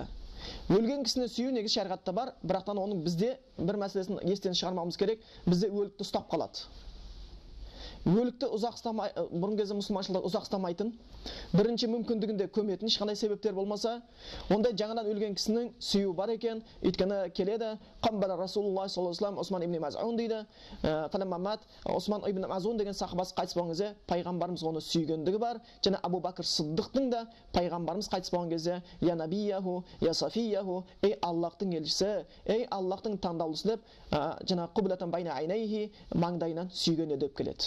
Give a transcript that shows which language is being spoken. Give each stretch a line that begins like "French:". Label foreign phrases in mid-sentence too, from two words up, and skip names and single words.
Kazakh: Өлген кісіні сүю негіз шариғатта бар, бірақтан оның бізде бір мәселесін естен шығармауымыз керек, бізде өлікті ұстап қалады. Өлікті ұзақ ұстамай, бұрын кезде мұсылманшылдар ұзақ ұстамайтын, бірінші мүмкіндігінде көметін, ешқандай себептер болмаса, онда жаңадан өлген кісінің сүю бар екен. Өйткені келеді,
Arabic: قبل رسول الله صلى الله عليه وسلم عثمان بن مظعون дейді.
Kazakh: Фаламмамат Осман ибн Мазун деген сахабасы қайтыс болған кезде пайғамбарымыз оны сүйгендігі бар. Және Абу Бакр Сыддықтың да пайғамбарымыз қайтыс болған кезде
Arabic: يا نبياه، يا صفياه,
Kazakh: ей Аллахтың елшісі, ей Аллахтың таңдаулысы деп, жаңа
Arabic: قبله بين عينيه,
Kazakh: маңдайынан сүйген деп келеді.